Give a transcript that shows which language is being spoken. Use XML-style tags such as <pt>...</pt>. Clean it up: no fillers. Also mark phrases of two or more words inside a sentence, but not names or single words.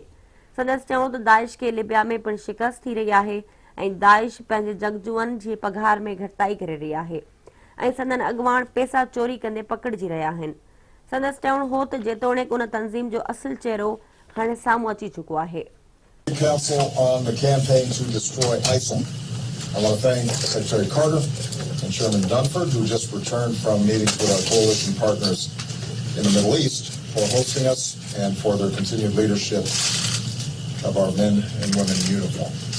<sd>संदसि चवणो त दाइश खे लिबिया में पिणु शिकस्त थी रही आहे ऐं दाइश पंहिंजे जंगजुअनि जी पघार में घटिताई करे रही आहे ऐं संदन अॻवान पैसा चोरी कंदे पकड़िजी रहिया आहिनि। संदसि चवणो हो त जेतोणीकि उन तंज़ीम जो असुलु चेहरो हाणे साम्हूं अची चुको आहे।</sd> <en>Council on the campaign to destroy ISIL. I want to thank Secretary Carter and Chairman Dunford, who just returned from meetings with our coalition partners in the Middle East, for hosting us and for their continued leadership of our men and women in uniform.</en>